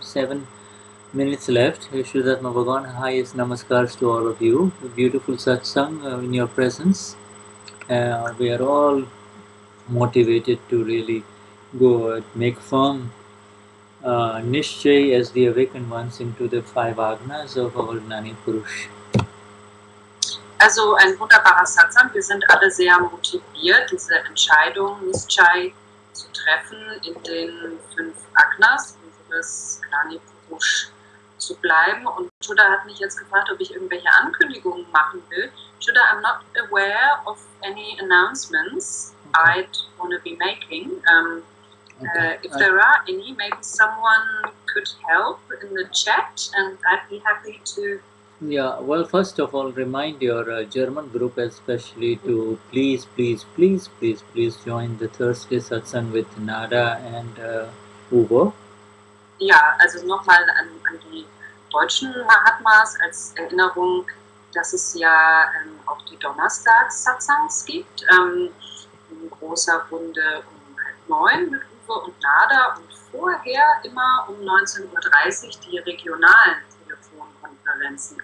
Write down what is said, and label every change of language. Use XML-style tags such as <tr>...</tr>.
<en>7 minutes left. Shudat Bhagavan, highest namaskars to all of you. A beautiful satsang in your presence. We are all motivated to really go make firm Nishchay as the awakened ones into the 5 Agnas of our Gnani Purush.</en> <de>Also ein wunderbarer Satsang. Wir sind alle sehr motiviert, diese Entscheidung Nishchay zu treffen, in den 5 Agnas unseres Gnani Purush zu bleiben. Und Shuddha hat mich jetzt gefragt, ob ich irgendwelche Ankündigungen machen will.</de> <en>Shuddha, I'm not aware of any announcements I'd want to be making. If there are any, maybe someone could help in the chat, and I'd be happy to. Yeah, well, first of all, remind your German group especially to please join the Thursday Satsang with Nada and Uwe.</en> <de>Ja, also nochmal an die deutschen Mahatmas als Erinnerung, dass es ja auch die Donnerstags-Satsangs gibt, in großer Runde um 8:30 mit Uwe und Nada und vorher immer um 19:30 Uhr die regionalen Telefonkonferenzen.</de>